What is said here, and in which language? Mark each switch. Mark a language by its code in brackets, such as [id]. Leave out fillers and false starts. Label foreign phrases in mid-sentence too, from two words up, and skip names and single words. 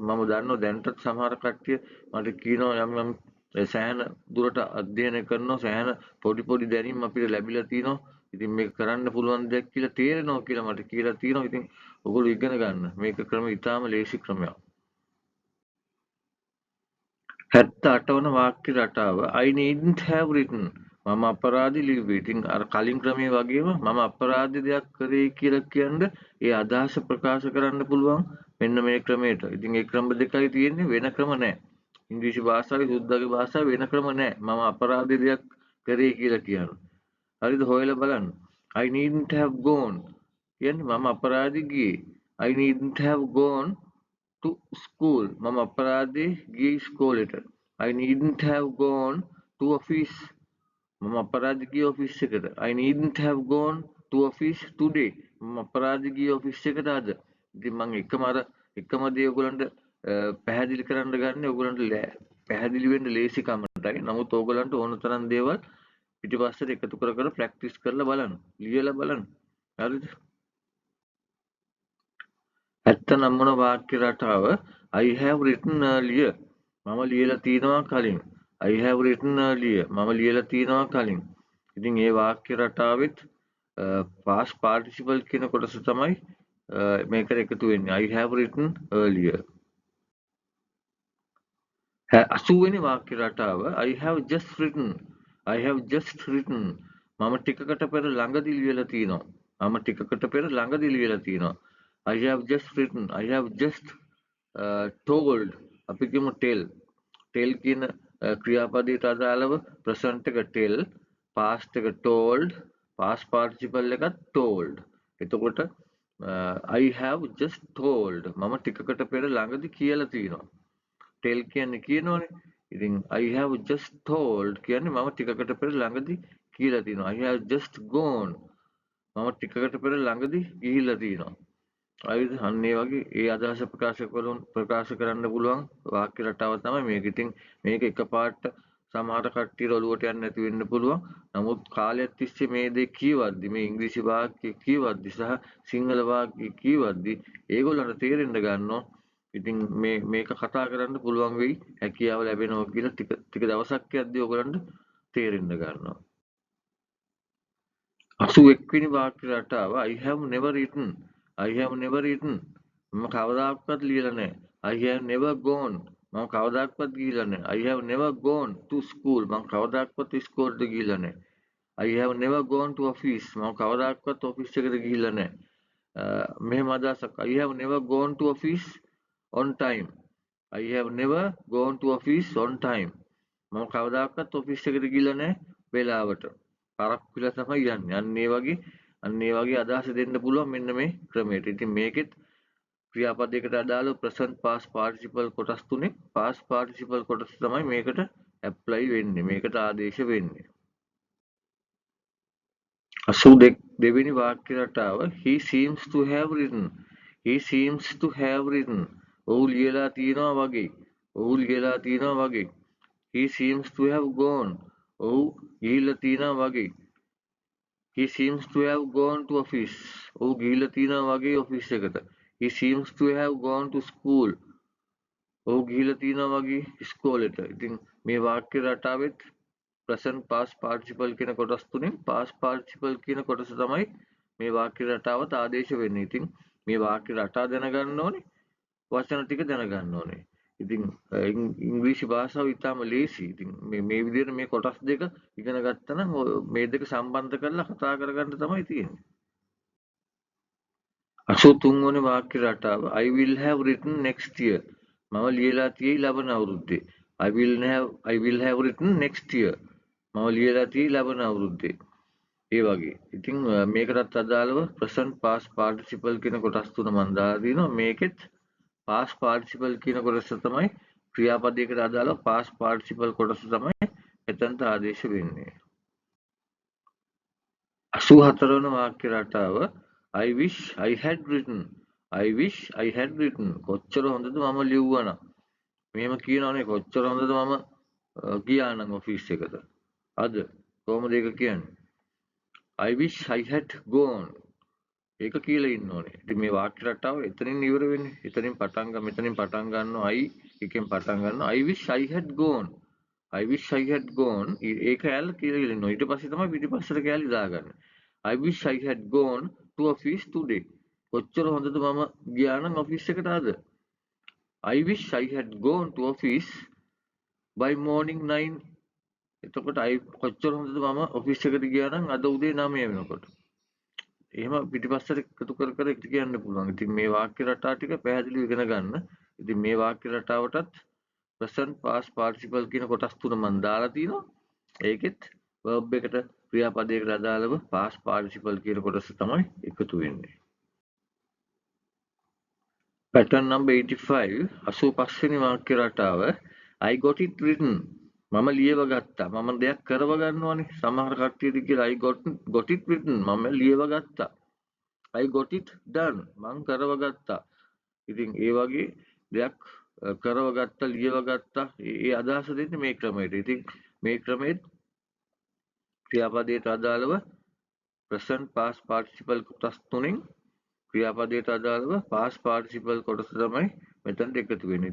[si] මම දන්නවා දැන්ටත් සමහර කට්ටිය මට කියනවා යම් සෑහෙන දුරට අධ්‍යයනය කරනවා සෑහෙන පොඩි දැනීම් අපිට ලැබිලා තියෙනවා. ඉතින් මේක කරන්න පුළුවන් දෙයක් කියලා තේරෙනවා කියලා මට කියලා තියෙනවා. ඉතින් ඔයගොල්ලෝ ඉගෙන ගන්න. මේක ක්‍රම ඉතාම ලේසි ක්‍රමයක්. 78 වන වාක්‍ය රටාව [en] I needn't have written. [si] මම අපරාධි ලිව්වේ. ඉතින් අර කලින් ක්‍රමයේ වගේම මම අපරාධි දෙයක් කරේ කියලා කියන්න ඒ අදහස ප්‍රකාශ කරන්න පුළුවන් මෙන්න මේ ක්‍රමයට. ඉතින් ඒ ක්‍රම දෙකයි තියෙන්නේ වෙන ක්‍රම නැහැ. ඉංග්‍රීසි භාෂාවේ සුද්ධගේ භාෂාවේ වෙන ක්‍රම නැහැ. මම අපරාධි දෙයක් කරේ කියලා කියන්න. හරිද? හොයලා බලන්න. [en] I needn't have gone [si] කියන්නේ මම අපරාධි ගියේ. [en] I needn't have gone to school. [si] මම අපරාධේ ගියේ ඉස්කෝලේට. [en] I needn't have gone to office. [si] මම අපරාධ ගියේ ඔෆිස් එකට. [en] I needn't have gone to office today. [si] මම අපරාධ ගියේ ඔෆිස් එකට අද. ඉතින් මම එකම දේ ඔයගලන්ට පැහැදිලි කරන්න ගන්නේ ඔයගලන්ට පැහැදිලි වෙන්න ලේසි කමටයි. නමුත් ඔයගලන්ට ඕන තරම් දේවල් පිටිපස්සට එකතු කර කර ප්‍රැක්ටිස් කරලා බලන්න. ලියලා බලන්න. හරිද? 79 වන වාක්‍ය රටාව [en] I have written earlier. [si] මම ලියලා තියෙනවා කලින්. [en] I have written earlier. [si] මම ලියලා තියෙනවා කලින්. ඉතින් මේ වාක්‍ය රටාවෙත් [en] past participle [si] කියන කොටස තමයි මේකට එකතු වෙන්නේ. [en] I have written earlier. [si] 80 වෙනි වාක්‍ය රටාව [en] I have just written. I have just written. [si] මම ටිකකට පෙර ළඟදී ලියලා තියෙනවා. මම ටිකකට පෙර ළඟදී ලියලා තියෙනවා. [en] I have just written. I have just told. [si] අපි කියමු tell. tell කියන ක්‍රියාපදයට අදාළව present එක tell, past එක told, [en] past participle [si] එක told. [en] එතකොට I have just told. [si] මම ටිකකට පෙර ළඟදී කියලා තියෙනවා. tell කියන්නේ කියනවනේ. ඉතින් [en] I have just told [si] කියන්නේ මම ටිකකට පෙර ළඟදී කියලා තියෙනවා. [en] I have just gone. [si] මම ටිකකට පෙර ළඟදී ගිහිල්ලා තියෙනවා. හරිද? අන්න ඒ වගේ ඒ අදහස ප්‍රකාශ කරන්න පුළුවන් වාක්‍ය රටාව තමයි මේක. ඉතින් මේක එකපාරට සමහර කට්ටියට ඔලුවට යන්නේ නැති වෙන්න පුළුවන්. නමුත් කාලයක් තිස්සේ මේ දේ කියවද්දි මේ ඉංග්‍රීසි වාක්‍ය කියවද්දි සහ සිංහල වාක්‍ය කියවද්දි ඒගොල්ලන්ට තේරෙන්න ගන්නවා. ඉතින් මේක කතා කරන්න පුළුවන් වෙයි හැකියාව ලැබෙනවා කියලා ටික දවසක් යද්දී ඔයගලන්ට තේරෙන්න ගන්නවා. 81 වෙනි වාක්‍ය රටාව [en] I have never written. I have never written. [si] මම කවදාකවත් ලියලා නැහැ. [en] I have never gone. [si] මම කවදාකවත් ගිහිල්ලා නැහැ. [en] I have never gone to school. [si] මම කවදාකවත් ඉස්කෝලේට ගිහිල්ලා නැහැ. [en] I have never gone to office. [si] මම කවදාකවත් ඔෆිස් එකට ගිහිල්ලා නැහැ. මෙහෙම අදහසක්. [en] I have never gone to office on time. I have never gone to office on time. [si] මම කවදාකවත් ඔෆිස් එකට ගිහිල්ලා නැහැ වෙලාවට. පරක්කු වෙලා තමයි යන්නේ. අන්න ඒ වගේ අදහස දෙන්න පුළුවන් මෙන්න මේ ක්‍රමයට. ඉතින් මේකෙත් ක්‍රියාපදයකට අදාළව [en] present past participle [si] කොටස් තුනේ [en] past participle [si] කොටස තමයි මේකට apply වෙන්නේ. මේකට ආදේශ වෙන්නේ. 82 වෙනි වාක්‍ය රටාව [en] he seems to have written. He seems to have written. [si] ඔහු ලියලා තියෙනවා වගේ. ඔහු ලියලා තියෙනවා වගේ. [en] He seems to have gone. [si] ඔහු ගිහිල්ලා තියෙනවා වගේ. [en] He seems to have gone to office. [si] ඔහු ගිහිල්ලා තියෙනවා වගේ ඔෆිස් එකට. [en] He seems to have gone to school. [si] ඔහු ගිහිල්ලා තියෙනවා වගේ ඉස්කෝලේට. ඉතින් මේ වාක්‍ය රටාවෙත් [en] present past participle [si] කියන කොටස් තුනෙන් [en] past participle [si] කියන කොටස තමයි මේ වාක්‍ය රටාවට ආදේශ වෙන්නේ. ඉතින් මේ වාක්‍ය රටා දැනගන්න ඕනේ. වචන ටික දැනගන්න ඕනේ. ඉතින් ඉංග්‍රීසි භාෂාව ඉතාම ලේසි. ඉතින් මේ විදිහට මේ කොටස් දෙක ඉගෙන ගත්තා නම් මේ දෙක සම්බන්ධ කරලා කතා කරගන්න තමයි තියෙන්නේ. 83 වෙනි වාක්‍ය රටාව [en] I will have written next year. [si] මම ලියලා තියෙයි ලබන අවුරුද්දේ. [en] I will have written next year. [si] මම ලියලා තියෙන්නේ ලැබෙන අවුරුද්දේ. ඒ වගේ. ඉතින් මේකටත් අදාළව [en] present past participle [si] කියන කොටස් තුන මම දාලා දිනවා. මේකෙත් [en] past participle [si] කියන කොටස තමයි ක්‍රියාපදයකට අදාළව [en] past participle [si] කොටස තමයි මෙතනට ආදේශ වෙන්නේ. 84 වන වාක්‍ය රටාව [en] I wish I had written. I wish I had written. [si] කොච්චර හොඳද මම ලිව්වනම්. මෙහෙම කියනවනේ කොච්චර හොඳද මම ගියා නම් ඔෆිස් එකට. අද කොහොමද ඒක කියන්නේ? [en] I wish I had gone. [si] ඒක කියලා ඉන්න ඕනේ. ඉතින් මේ වාක්‍ය රටාව එතනින් ඉවර වෙන්නේ. එතනින් මෙතනින් පටන් ගන්නවා I එකෙන් පටන් ගන්නවා [en] I wish I had gone. I wish I had gone. [si] ඒක ඇල්ල කියලා ඉන්නවා. ඊට පස්සේ තමයි පිටිපස්සට කෑලි දාගන්නේ. [en] I wish I had gone to office today. [si] කොච්චර හොඳද මම ගියා නම් ඔෆිස් එකට අද. [en] I wish I had gone to office by morning 9. [si] එතකොට කොච්චර හොඳද මම ඔෆිස් එකට ගියා නම් අද උදේ 9 වෙනකොට. එහෙම පිටිපස්සට එකතු කර කර කියන්න පුළුවන්. ඉතින් මේ වාක්‍ය රටා ටික පැහැදිලිව ඉගෙන ගන්න. ඉතින් මේ වාක්‍ය රටාවටත් [en] present past participle [si] කියන කොටස් තුන මම දාලා තිනවා. ඒකෙත් verb එකට ක්‍රියාපදයකට අදාළව [en] past participle [si] කියන කොටස තමයි එකතු වෙන්නේ. [en] pattern number 85 [si] 85 වෙනි වාක්‍ය රටාව [en] I got it written. [si] මම ලියව ගත්තා. මම දෙයක් කරව ගන්නවනේ. සමහර කට්ටියට කියලා [en] I got it written. [si] මම ලියව ගත්තා. [en] I got it done. [si] මං කරව ගත්තා. ඉතින් ඒ වගේ දෙයක් කරව ගත්තා, ලියව ගත්තා. ඒ අදහස දෙන්නේ මේ ක්‍රමයට. ඉතින් මේ ක්‍රමෙත් ක්‍රියාපදයට අදාළව [en] present past participle [si] කොටස් තුනෙන් ක්‍රියාපදයට අදාළව [en] past participle [si] කොටස තමයි මෙතනට එකතු වෙන්නේ.